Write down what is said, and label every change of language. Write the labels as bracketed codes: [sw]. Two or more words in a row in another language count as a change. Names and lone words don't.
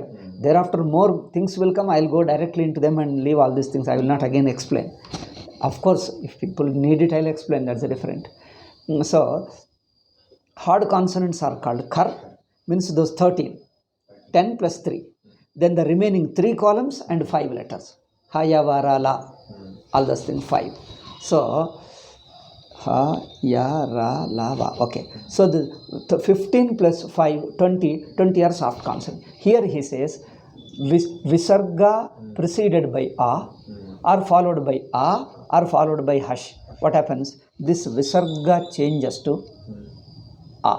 [en] Thereafter, more things will come. I'll go directly into them and leave all these things. I will not again explain. Of course, if people need it, I'll explain. That's a different. So, hard consonants are called kar, means those 13. 10 plus 3. Then the remaining 3 columns and 5 letters. Ha, ya, va, ra, la. All those things, 5. So, ha, ya, ra, la, va. Okay. So, the 15 plus 5, 20 are soft consonants. Here he says, Visarga preceded by A, or followed by A, or followed by Hush. What happens? This Visarga changes to A.